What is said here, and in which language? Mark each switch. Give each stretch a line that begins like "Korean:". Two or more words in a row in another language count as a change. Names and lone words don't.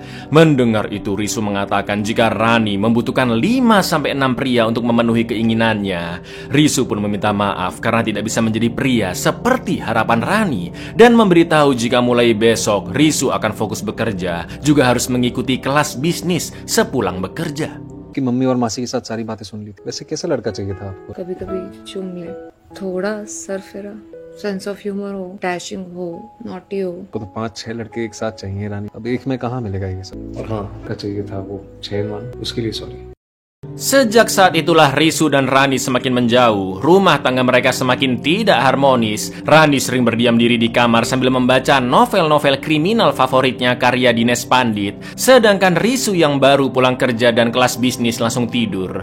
Indonesian: Mendengar itu Risu mengatakan jika Rani membutuhkan 5-6 pria untuk memenuhi keinginannya. Risu pun meminta maaf karena tidak bisa menjadi pria seperti harapan Rani dan memberitahu jika mulai besok Risu akan fokus bekerja, juga harus mengikuti kelas bisnis sepulang bekerja.
Hindi: कि मम्मी और मासी के साथ सारी बातें सुन ली थी। वैसे कैसा लड़का चाहिए था आपको? कभी कभी चूम ले, थोड़ा सरफिरा,
English: sense of humor
Hindi: हो, डैशिंग हो, नॉटी हो। को तो 5-6 लड़के एक साथ चाहिए रानी। अब एक में कहाँ मिलेगा ये सब? और हाँ, का चाहिए था वो 6 मान, उसके लिए सॉरी।
Indonesian: Sejak saat itulah Risu dan Rani semakin menjauh. Rumah tangga mereka semakin tidak harmonis. Rani sering berdiam diri di kamar sambil membaca novel-novel kriminal favoritnya karya Dines Pandit. Sedangkan Risu yang baru pulang kerja dan kelas bisnis langsung tidur.